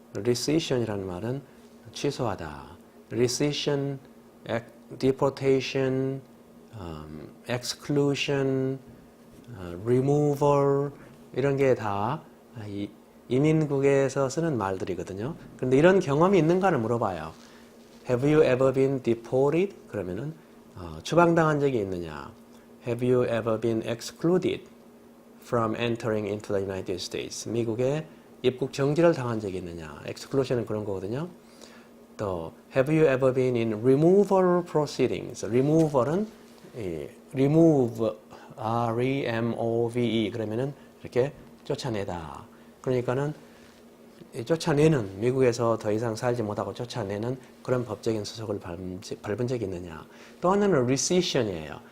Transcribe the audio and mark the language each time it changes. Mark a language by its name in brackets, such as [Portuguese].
[Korean] recession이라는 말은 취소하다. [English] recession, deportation, exclusion, removal 이런 게 다 [Korean] 이민국에서 쓰는 말들이거든요. 그런데 이런 경험이 있는가를 물어봐요. [English] Have you ever been deported? [Korean] 그러면은 추방당한 적이 있느냐? [English] Have you ever been excluded from entering into the United States? [Korean] 미국에 입국 정지를 당한 적이 있느냐? exclusion은 그런 거거든요. [English] 또 Have you ever been in removal proceedings? [Korean] removal은 remove, R-E-M-O-V-E 그러면은 이렇게 쫓아내다. 그러니까는 쫓아내는, 미국에서 더 이상 살지 못하고 쫓아내는 그런 법적인 수속을 밟은 적이 있느냐. 또 하나는 rescission이에요.